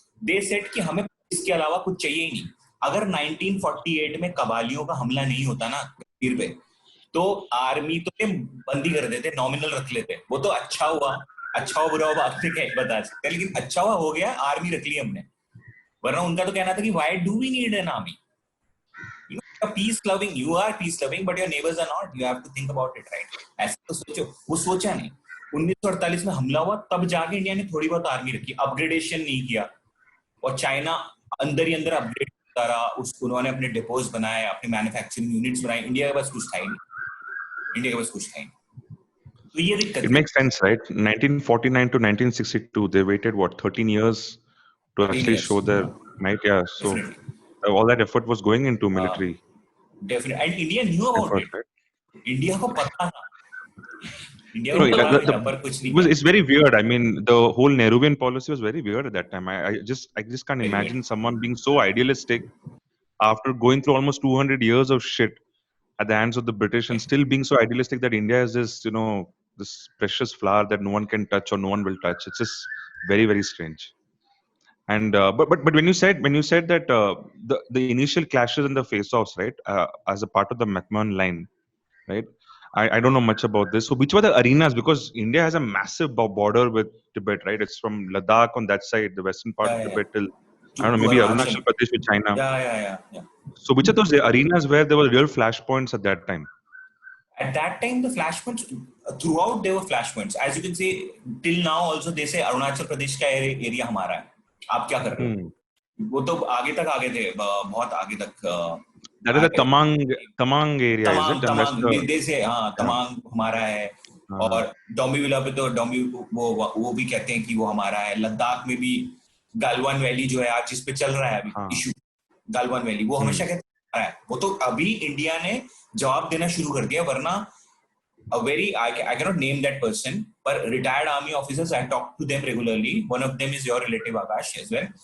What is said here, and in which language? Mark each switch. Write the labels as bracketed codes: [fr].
[en] they said [hi] कि हमें इसके अलावा कुछ चाहिए ही नहीं. अगर 1948 में कबालियों का हमला नहीं होता ना कश्मीर पे, तो आर्मी तो बंदी कर देते, नॉमिनल रख लेते. वो तो अच्छा हुआ बुरा हुआ आपसे क्या बता सकते हैं, लेकिन अच्छा हुआ हो गया, आर्मी रख ली हमने. वरना उनका तो कहना था कि [en] why do we need an army? You are peace loving, but your neighbors are not. You have to think about it, right? [hi] ऐसा तो सोचो. वो सोचा नहीं. 1948 में हमला हुआ, तब जाके इंडिया ने थोड़ी बहुत आर्मी रखी, अपग्रेडेशन नहीं किया. और चाइना अंदर ही अंदर अपग्रेड करता रहा. उन्होंने अपने डिपोज बनाए, अपने मैन्युफैक्चरिंग यूनिट्स बनाए. इंडिया के पास कुछ था ही नहीं. तो ये दिक्कत. [en] It makes sense, right? 1949 to 1962, they waited what, 13 years to actually show their might. Yeah, so definitely. All that effort was going into military. Definitely, and India knew about effort, it. Right? [hi] India को पता था. India को पता था, पर कुछ नहीं. [en] It's very weird. I mean, the whole Nehruvian policy was very weird at that time. I just can't imagine someone being so idealistic after going through almost 200 years of shit at the hands of the British and still being so idealistic that India is this, this precious flower that no one can touch or no one will touch. It's just very, very strange. And but when you said that the initial clashes and the face-offs, right, as a part of the McMahon line, right? I don't know much about this. So which were the arenas? Because India has a massive border with Tibet, right? It's from Ladakh on that side, the western part of Tibet till I don't know, maybe Arunachal Pradesh with China. Yeah. So which are those arenas where there were real flashpoints at that time? At that time, the flashpoints throughout there were flashpoints. As you can see, till now also they say Arunachal Pradesh [hi] का area हमारा है. आप क्या कर रहे हो? वो तो आगे तक आगे थे, बहुत आगे तक. [en] That is the Tamang area, is it? [hi] Tamang, [en] they say [hi] हाँ, Tamang हमारा है. और डोंबिविला पे तो वो भी कहते हैं कि वो हमारा है. लद्दाख में भी गालवान वैली जो है आज जिस पे चल रहा है अभी इशू, गालवान वैली, वो हमेशा कहते हैं वो तो अभी इंडिया ने जवाब देना शुरू कर दिया. [en] वरना a very I cannot name that person, but retired army officers, I talk to them regularly. One of them is your relative Akash as well.